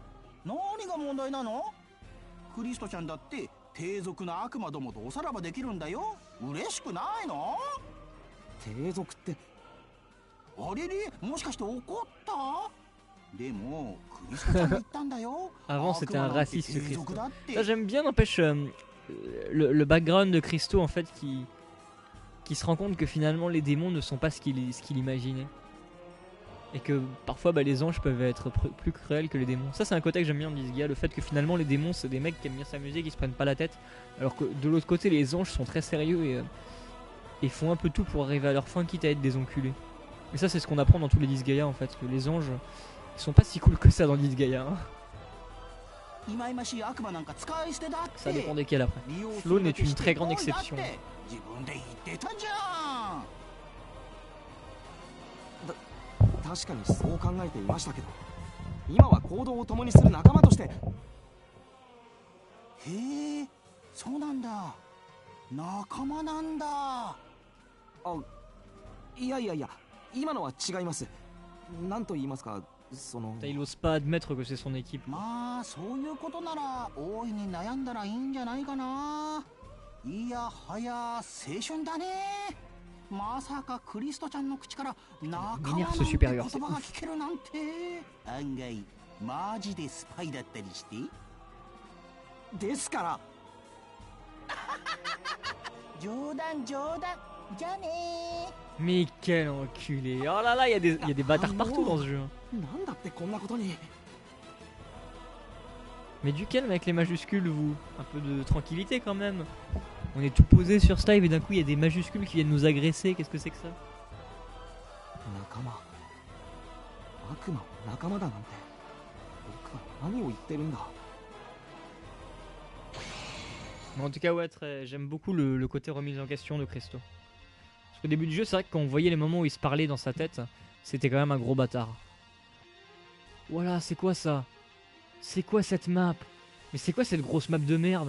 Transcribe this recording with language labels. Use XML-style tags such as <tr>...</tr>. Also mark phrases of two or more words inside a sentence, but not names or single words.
<ja>何が問題なの。クリストちゃんだって低俗な悪魔どもとおさらばできるんだよ。嬉しくないの。低俗ってあれれ、もしかして怒った？でもクリストちゃんが言ったんだよ。</ja> <fr>Avant c'était un raciste Christo. Ça j'aime bien, n'empêche le background de Christo en fait qui se rend compte que finalement les démons ne sont pas ce qu'il imaginait. Et que parfois bah, les anges peuvent être plus cruels que les démons. Ça c'est un côté que j'aime bien dans Disgaea, le fait que finalement les démons c'est des mecs qui aiment bien s'amuser, qui se prennent pas la tête. Alors que de l'autre côté les anges sont très sérieux et font un peu tout pour arriver à leur fin, quitte à être des enculés. Et ça c'est ce qu'on apprend dans tous les Disgaea en fait, que les anges ils sont pas si cool que ça dans Disgaea. Hein. Ça dépend desquels après. Sloane est une très grande exception.</fr> <ja>確かにそう考えていましたけど、今は行動を共にする仲間として。へえ、そうなんだ。仲間なんだ。あ、いやいやいや、今のは違います。なんと言いますか、その。</ja> <fr>Il ose pas admettre que c'est son équipe.</fr> <ja>まあそういうことなら大いに悩んだらいいんじゃないかな。いやはや青春だね。まさかクリストちゃんの口から仲間</ja> <fr>M'énerve</fr> <ja>なん</ja> <fr>ce</fr> <ja>て</ja> <fr>supérieur.</fr> <ja>言葉が聞けるなんて。案外マジでスパイだったりして。ですから冗談冗談じゃあね</ja> <fr>Mais quel enculé. Oh là là, il y a des bâtards partout dans ce jeu.</fr> <ja>なんだってこんなことに。</ja> <fr>Mais du calme avec les majuscules, vous. Un peu de tranquillité quand même. On est tout posé sur ce live et d'un coup il y a des majuscules qui viennent nous agresser. Qu'est-ce que c'est que ça?</fr> <ja>仲間。悪魔の仲間だなんて。僕は何を言ってるんだ。</ja> <fr>Mais en tout cas, ouais, j'aime beaucoup le côté remise en question de Christo. Parce qu'au début du jeu, c'est vrai que quand on voyait les moments où il se parlait dans sa tête, c'était quand même un gros bâtard. Voilà, c'est quoi ça? C'est quoi cette map? Mais c'est quoi cette grosse map de merde?</fr>